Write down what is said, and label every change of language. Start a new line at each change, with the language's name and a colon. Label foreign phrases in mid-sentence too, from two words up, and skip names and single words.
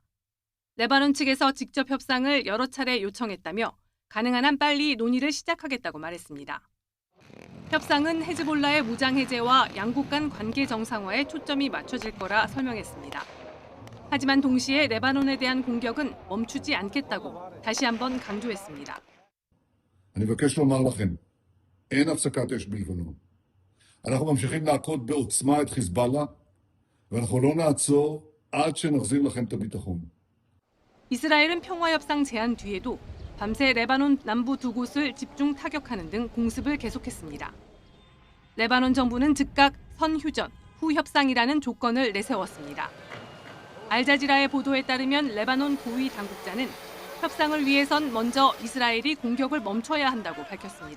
Korean: 레바논 측에서 직접 협상을 여러 차례 요청했다며 가능한 한 빨리 논의를 시작하겠다고 말했습니다. 협상은 헤즈볼라의 무장 해제와 양국 간 관계 정상화에 초점이 맞춰질 거라 설명했습니다. 하지만 동시에 레바논에 대한 공격은 멈추지 않겠다고 다시 한번 강조했습니다.
Hebrew: אני מבקש לומר לכם, אין הפסקת אש בלבנון. אנחנו ממשיכים להכות בעוצמה את חיזבאללה, ואנחנו לא נעצור עד שנחזיר לכם את הביטחון.
Korean: 이스라엘은 평화 협상 제안 뒤에도 밤새 레바논 남부 두 곳을 집중 타격하는 등 공습을 계속했습니다. 레바논 정부는 즉각 선휴전, 후 협상이라는 조건을 내세웠습니다. 알자지라의 보도에 따르면 레바논 고위 당국자는 협상을 위해선 먼저 이스라엘이 공격을 멈춰야 한다고 밝혔습니다.